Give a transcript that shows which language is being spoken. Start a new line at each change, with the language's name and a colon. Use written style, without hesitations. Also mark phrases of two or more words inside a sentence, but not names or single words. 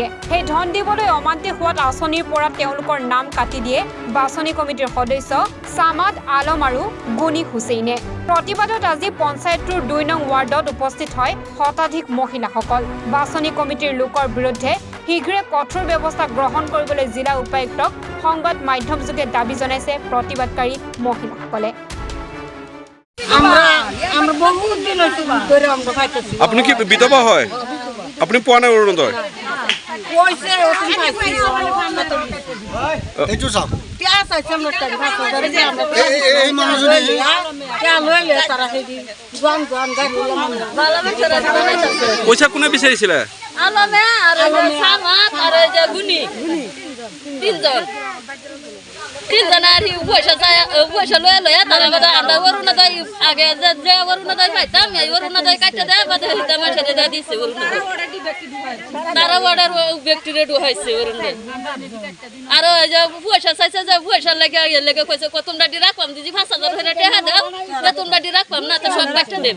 Assamese: সেই ধন দিবলৈ অমান্তি হোৱাত আঁচনিৰ পৰা তেওঁলোকৰ নাম কাটি দিয়ে বাছনি কমিটিৰ সদস্য সামাদ আলম আৰু গুনি হুছেইনে। প্ৰতিবাদত আজি পঞ্চায়তটোৰ 2 নং ৱাৰ্ডত উপস্থিত হয় শতাধিক মহিলাসকল। বাছনি কমিটিৰ লোকৰ বিৰুদ্ধে শীঘ্ৰে কঠোৰ ব্যৱস্থা গ্ৰহণ কৰিবলৈ জিলা উপায়ুক্তক সংবাদ মাধ্যমযোগে দাবী জনাইছে প্ৰতিবাদকাৰী মহিলাসকলে। আপনি কি বিধবা হয়? আপনি পোৱা নাই অৰুণোদয়? পইচা কোনে বিচাৰিছিলে?
Bangla: পয়সা লয়ে তারা আমরা অরুণোদয় আগে যে অরুণোদয় পাইতাম এই অরুণোদয় কাটতে দেয় বাদে আমার সাথে দিচ্ছে অরুণোদয় তারা অর্ডার ব্যক্তিরে ঢুকাইছে অরুণোদয় আর ওই যে পয়সা চাইছে যে পয়সার লেগে লেগে কইছে তোমরা ডি রাখলাম দিদি 5000 হয়ে টেহা দাও তোমরা ডি রাখলাম না তো সব কাটতে দেব।